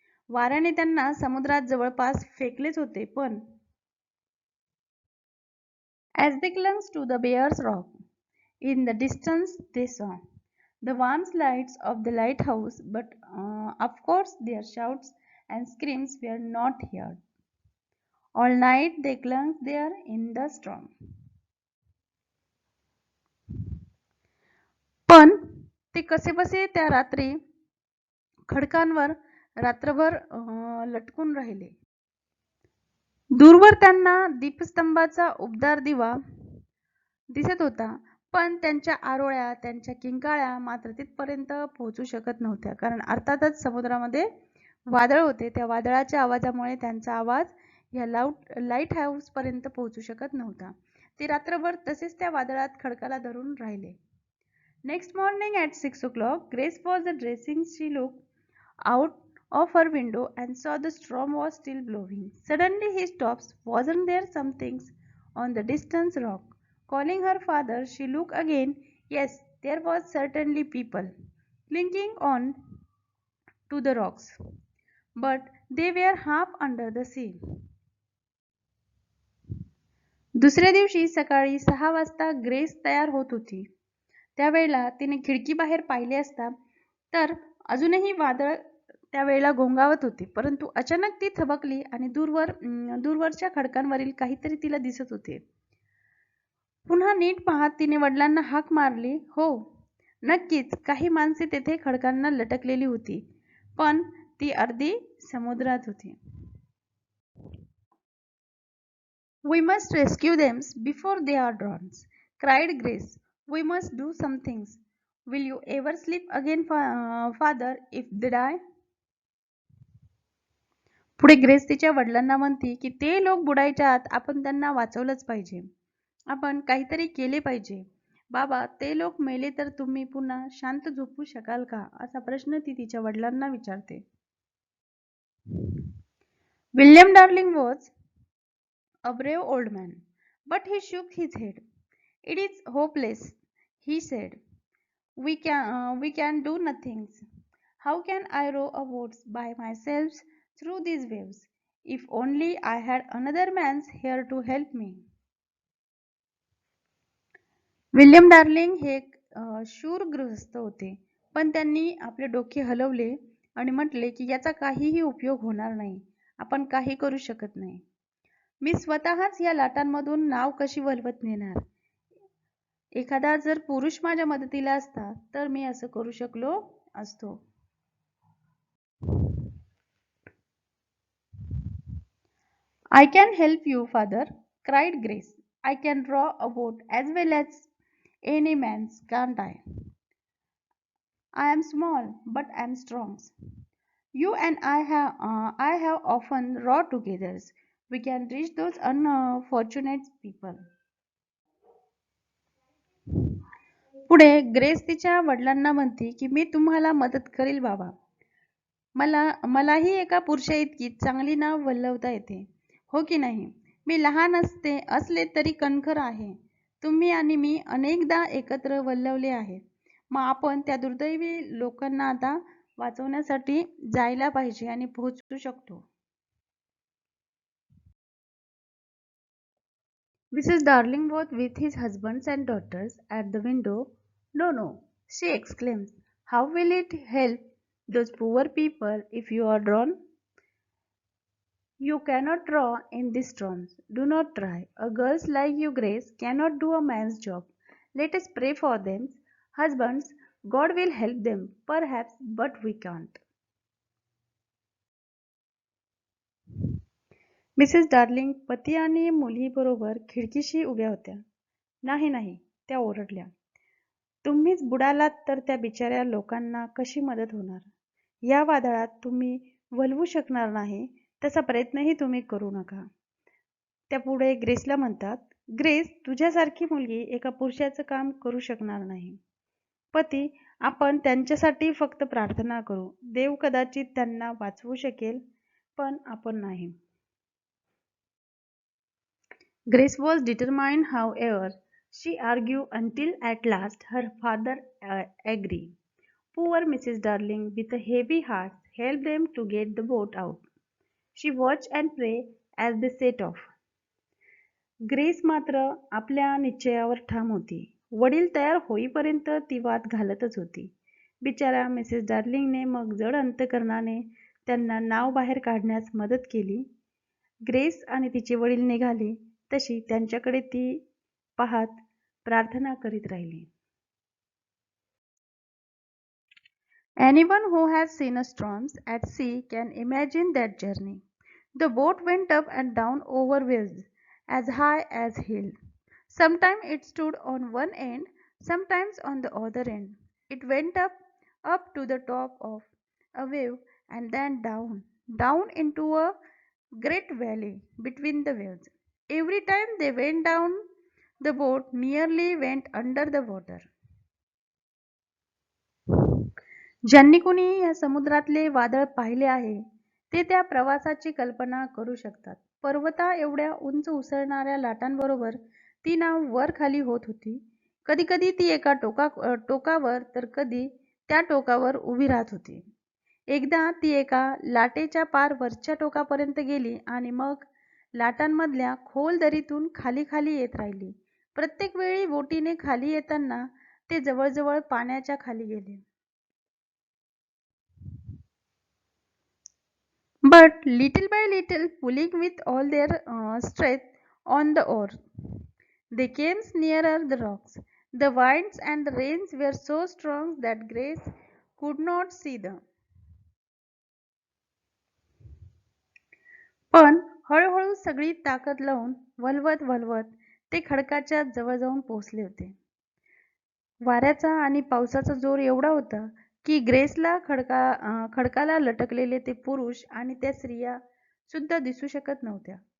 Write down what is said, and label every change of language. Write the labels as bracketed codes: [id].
[mr] वाऱ्याने त्यांना समुद्रात जवळपास फेकलेच होते, पण [en] as they clung to the Bear's Rock, in the distance they saw the warm lights of the lighthouse, but of course their shouts and screams were not heard. All night they clung there in the storm. [mr] पण ते कसेबसे त्या रात्री खडकांवर रात्रभर लटकून राहिले. दूरवर त्यांना दीपस्तंभाचा उबदार दिवा दिसत होता, पण त्यांच्या आरोळ्या, त्यांच्या किंकाळ्या मात्र तिथपर्यंत पोहोचू शकत नव्हत्या, कारण अर्थातच समुद्रामध्ये वादळ होते. त्या वादळाच्या आवाजामुळे त्यांचा आवाज या लाईट हाऊस पर्यंत पोहोचू शकत नव्हता. ते रात्रभर तसेच त्या वादळात खडकाला धरून राहिले. [en] Next morning at 6 o'clock, Grace was dressing. She looked out of her window and saw the storm was still blowing. Suddenly he stopped. Wasn't there something on the distant rock? Calling her father, she looked again. Yes, there was certainly people clinging on to the rocks, but they were half under the sea. [mr] दुसऱ्या दिवशी सकाळी 6 वाजता grace तयार होत होती. त्यावेळेला तिने खिडकीबाहेर पाहिले असता तर अजूनही वादळ त्यावेळेला घोंगावत होते, परंतु अचानक ती थबकली आणि दूरवरच्या खडकांवरील काहीतरी तिला दिसत होते. पुन्हा नीट पाहत तिने वडिलांना हाक मारली. हो, नक्कीच काही माणसे तेथे खडकांना लटकलेली होती, पण ती अर्धी समुद्रात होती. [en] We must rescue them before they are drowned, cried Grace. We must do some things. Will you ever sleep again, father, if they die? [mr] पुढे ग्रेस तिच्या वडिलांना म्हणते की ते लोक बुडायच्या आत आपण त्यांना वाचवलंच पाहिजे. आपण काहीतरी केले पाहिजे. बाबा, ते लोक मेले तर तुम्ही पुन्हा शांत झोपू शकाल का? असा प्रश्न ती तिच्या वडिलांना विचारते. [en] William Darling was a brave old man, but he shook his head. It is hopeless, he said. We can do nothing. How can I row a boat by myself through these waves? If only I had another man's here to help me. [mr] William darling हे एक शूर गृहस्थ होते, पण त्यांनी आपले डोके हलवले आणि म्हटले की याचा काहीही उपयोग होणार नाही. आपण काही करू शकत नाही. मी स्वतःच या लाटांमधून नाव कशी वल्हवत नेणार? एखादा जर पुरुष माझ्या मदतीला असता तर मी असं करू शकलो असतो. [en] I can help you, father, cried Grace. I can draw a boat as well as any man's, can't I? I am small, but I am strong. You and I have often rowed together. We can reach those unfortunate people. [mr] पुढे grace तिच्या वडिलांना म्हणते की मी तुम्हाला मदत करील बाबा. मलाही एका पुरुषाइतकी चांगली नाव वल्हवता येते, हो की नाही? मी लहान असले तरी कणखर आहे. तुम्ही आणि मी अनेकदा एकत्र वल्हवले आहे. मग आपण त्या दुर्दैवी लोकांना आता वाचवण्यासाठी जायला पाहिजे आणि पोहोचू शकतो. [en] Mrs. Darling was with his husbands and daughters at the window. No, no, she exclaims. How will it help those poor people if you are drowned? You cannot draw in these storms. Do not try. A girl like you, Grace, cannot do a man's job. Let us pray for them. Husbands, God will help them, perhaps, but we can't. [mr] Mrs darling पती आणि मुलीबरोबर खिडकीशी उभ्या होत्या. नाही नाही, त्या ओरडल्या. तुम्हीच बुडालात तर त्या बिचाऱ्या लोकांना कशी मदत होणार? या वादळात तुम्ही वल्हवू शकणार नाही, तसा प्रयत्नही तुम्ही करू नका. त्या पुढे ग्रेसला म्हणतात, ग्रेस, तुझ्यासारखी मुलगी एका पुरुषाचं काम करू शकणार नाही. पती, आपण त्यांच्यासाठी फक्त प्रार्थना करू. देव कदाचित त्यांना वाचवू शकेल, पण आपण नाही. [en] Grace was determined, however. She argued until at last her father agreed. Poor Mrs. Darling, with a heavy heart, helped them to get the boat out. She watched and prayed as they set off. [mr] Grace मात्र आपल्या निश्चयावर ठाम होती. वडील तयार होईपर्यंत ती वाद घालतच होती. बिचारा मिसेस डार्लिंगने मग जड अंतकरणाने त्यांना नाव बाहेर काढण्यास मदत केली. ग्रेस आणि तिचे वडील निघाले तशी त्यांच्याकडे ती पाहत प्रार्थना करीत राहिली. [en] Anyone who has seen a storms at sea can imagine that journey. The boat went up and down over waves as high as hills. Sometimes it stood on one end, sometimes on the other end. It went up to the top of a wave and then down into a great valley between the waves. Every time they went down, the boat nearly went under the water. [mr] ज्यांनी कोणी या समुद्रातले वादळ पाहिले आहे ते त्या प्रवासाची कल्पना करू शकतात. पर्वता एवढ्या उंच उसळणाऱ्या लाटांबरोबर ती नाव वर खाली होत होती. कधी कधी ती एका टोकावर तर कधी त्या टोकावर उभी राहत होती. एकदा ती एका लाटेच्या पार वरच्या टोकापर्यंत गेली आणि मग लाटांमधल्या खोल दरीतून खाली खाली येत राहिली. प्रत्येक वेळी बोटीने खाली येताना ते जवळजवळ पाण्याच्या खाली गेले. [en] But little by little, pulling with all their strength on the oar, they came nearer the rocks. The winds and the rains were so strong that Grace could not see them. [mr] पण हळूहळू सगळी ताकद लावून वल्हवत वल्हवत ते खडकाच्या जवळ जाऊन पोहोचले होते. वाऱ्याचा आणि पावसाचा जोर एवढा होता की ग्रेसला खडकाला लटकलेले ते पुरुष आणि त्या स्त्रिया सुद्धा दिसू शकत नव्हत्या.